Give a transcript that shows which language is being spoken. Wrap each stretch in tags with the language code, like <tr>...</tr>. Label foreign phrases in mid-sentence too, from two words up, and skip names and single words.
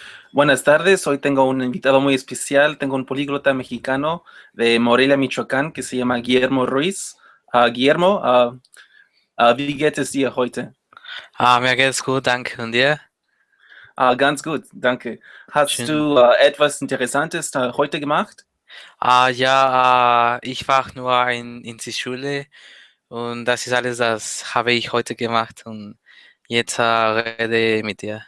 <es>Buenas tardes, hoy tengo un invitado muy especial, tengo un políglota mexicano de Morelia, Michoacán, que se llama Guillermo Ruiz. Guillermo,</es> <de>wie geht es dir heute? Mir geht's gut, danke. Und dir? Ganz gut, danke. Hast Schön. du etwas Interessantes heute gemacht? Ja, ich war nur in die Schule und das ist alles, das habe ich heute gemacht und jetzt rede mit dir.</de>